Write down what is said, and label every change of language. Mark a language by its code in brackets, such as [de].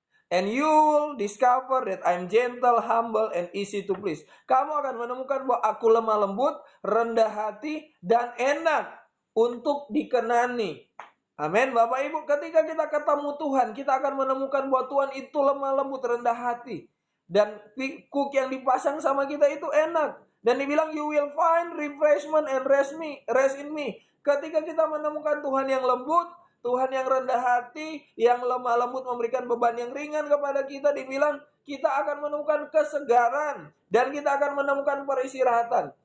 [en] And you will discover that I'm gentle, humble, and easy to please. [id] Kamu akan menemukan bahwa aku lemah lembut, rendah hati, dan enak untuk dikenani. Amin, Bapak Ibu. Ketika kita ketemu Tuhan, kita akan menemukan bahwa Tuhan itu lemah lembut, rendah hati. Dan kuk yang dipasang sama kita itu enak. Dan dibilang, [en] you will find refreshment and rest in me. [id] Ketika kita menemukan Tuhan yang lembut, Tuhan yang rendah hati, yang lemah lembut memberikan beban yang ringan kepada kita, dibilang kita akan menemukan kesegaran dan kita akan menemukan peristirahatan.